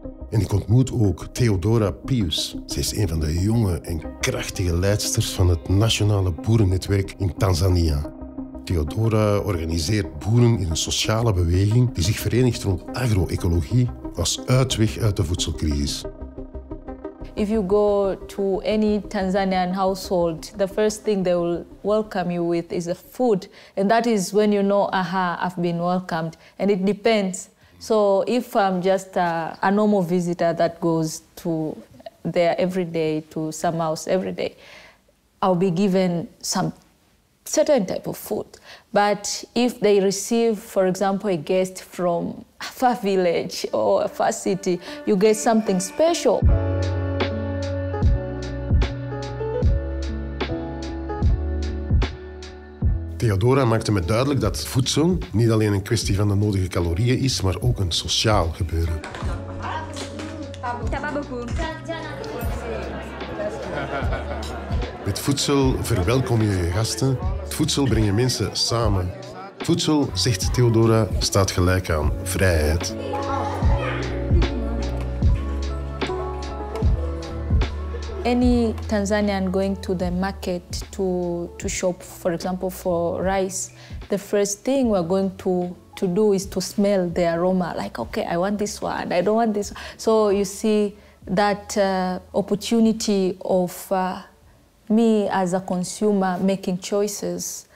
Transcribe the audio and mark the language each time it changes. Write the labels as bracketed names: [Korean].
[Dutch] En ik ontmoet ook Theodora Pius. Zij is een van de jonge en krachtige leidsters van het nationale boerennetwerk in Tanzania. Theodora organiseert boeren in een sociale beweging die zich verenigt rond agro-ecologie als uitweg uit de voedselcrisis. [English] If you go to any Tanzanian household, the first thing they will welcome you with is the food. And that is when you know, aha, I've been welcomed. And it depends. So if I'm just a normal visitor that goes to there every day, to some house every day, I'll be given some certain type of food. But if they receive, for example, a guest from a far village or a far city, you get something special. [Dutch] Theodora maakte me duidelijk dat voedsel niet alleen een kwestie van de nodige calorieën is, maar ook een sociaal gebeuren. Met voedsel verwelkom je je gasten. Het voedsel brengt je mensen samen. Voedsel, zegt Theodora, staat gelijk aan vrijheid. [English] Any Tanzanian going to the market to shop, for example, for rice, the first thing we're going to do is to smell the aroma. Like, okay, I want this one, I don't want this one. So you see that opportunity of me as a consumer making choices.